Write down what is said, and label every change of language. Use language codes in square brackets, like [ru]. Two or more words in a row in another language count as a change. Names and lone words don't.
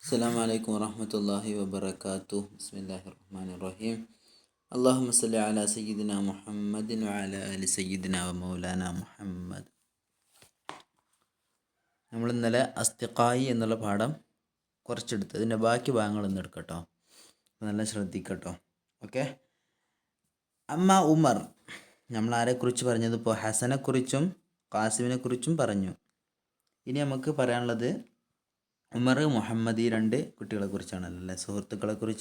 [ar] السلام عليكم ورحمة الله وبركاته. بسم الله الرحمن الرحيم. اللهم صل على سيدنا محمد وعلى آل سيدنا ومولانا മുഹമ്മദ്. [ml] നമ്മൾ ഇന്നലെ അസ്തിഖായി എന്നുള്ള പാഠം കുറച്ചെടുത്ത് അതിൻ്റെ ബാക്കി ഭാഗങ്ങൾ ഒന്ന് എടുക്കട്ടോ, നല്ല ശ്രദ്ധിക്കട്ടോ. ഓക്കെ. അമ്മ ഉമർ, നമ്മൾ ആരെക്കുറിച്ച് പറഞ്ഞത്? ഇപ്പോൾ ഹസനെക്കുറിച്ചും ഖാസിമിനെക്കുറിച്ചും പറഞ്ഞു. ഇനി നമുക്ക് പറയാനുള്ളത് ഉമർ, മുഹമ്മദ്, ഈ രണ്ട് കുട്ടികളെ കുറിച്ചാണല്ലോ അല്ലേ, സുഹൃത്തുക്കളെ കുറിച്ച്.